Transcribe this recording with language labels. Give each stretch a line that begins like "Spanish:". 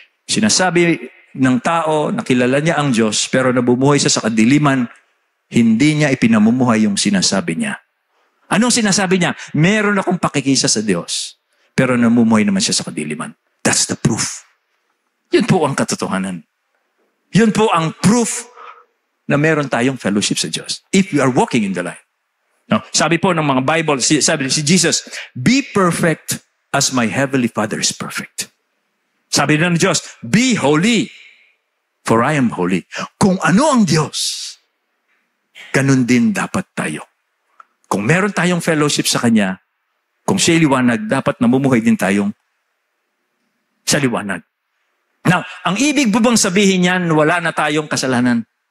Filipino: Sinasabi ng tao na kilala niya ang Diyos pero nabumuhay siya sa kadiliman, hindi niya ipinamumuhay yung sinasabi niya. Anong sinasabi niya? Meron akong pakikisa sa Diyos pero namumuhay naman siya sa kadiliman.
English: That's the proof.
Filipino: Yun po ang katotohanan. Yun po ang proof na meron tayong fellowship sa Diyos.
English: If we are walking in the light.
Filipino: No, sabi po ng mga Bible, sabi si Jesus,
English: be perfect as my heavenly Father is perfect.
Filipino: Sabi ng Diyos,
English: be holy, for I am holy.
Filipino: Kung ano ang Diyos, ganun din dapat tayo. Kung meron tayong fellowship sa Kanya, kung siya liwanag, dapat namumuhay din tayong sa liwanag. Now, ang ibig po bang sabihin yan, wala na tayong kasalanan?